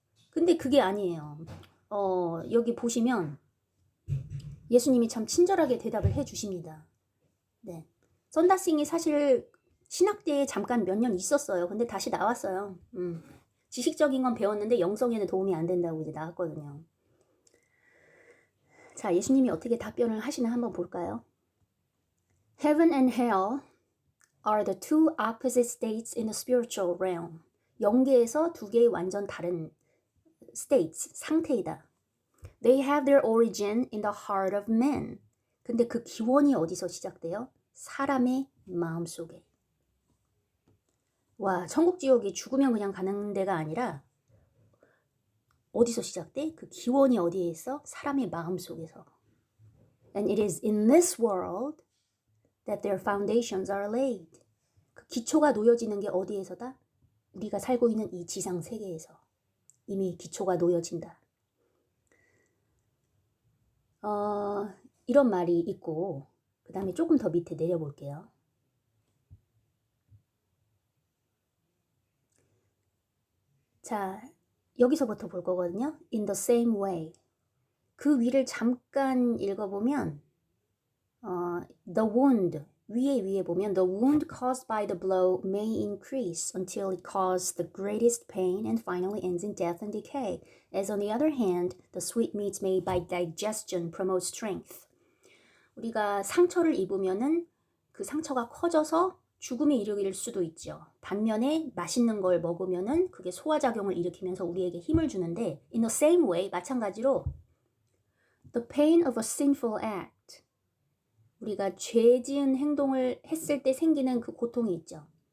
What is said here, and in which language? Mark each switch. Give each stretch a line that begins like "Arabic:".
Korean: 근데 그게 아니에요. 여기 보시면 예수님이 참 친절하게 대답을 해 주십니다. 네. 썬다싱이 사실 신학대에 잠깐 몇 년 있었어요. 근데 다시 나왔어요. 지식적인 건 배웠는데 영성에는 도움이 안 된다고 이제 나왔거든요. 자, 예수님이 어떻게 답변을 하시나 한번 볼까요?
English: Heaven and hell are the two opposite states in the spiritual realm.
Korean: 영계에서 두 개의 완전 다른 states, 상태이다.
English: They have their origin in the heart of man.
Korean: 근데 그 기원이 어디서 시작돼요? 사람의 마음속에. 와, 천국 지옥이 죽으면 그냥 가는 데가 아니라 어디서 시작돼? 그 기원이 어디에 있어? 사람의 마음속에서.
English: And it is in this world that their foundations are laid.
Korean: 그 기초가 놓여지는 게 어디에서다? 우리가 살고 있는 이 지상 세계에서. 이미 기초가 놓여진다. 이런 말이 있고 그 다음에 조금 더 밑에 내려볼게요. 자, 여기서부터 볼 거거든요.
English: In the same way.
Korean: 그 위를 잠깐 읽어보면
English: the wound,
Korean: 위에 보면
English: the wound caused by the blow may increase until it causes the greatest pain and finally ends in death and decay. As on the other hand, the sweetmeats made by digestion promote strength.
Korean: 우리가 상처를 입으면은 그 상처가 커져서 죽음에 이르길 수도 있죠. 반면에 맛있는 걸 먹으면은 그게 소화작용을 일으키면서 우리에게 힘을 주는데
English: in the same way,
Korean: 마찬가지로
English: the pain of a sinful act,
Korean: 우리가 죄 지은 행동을 했을 때 생기는 그 고통이 있죠.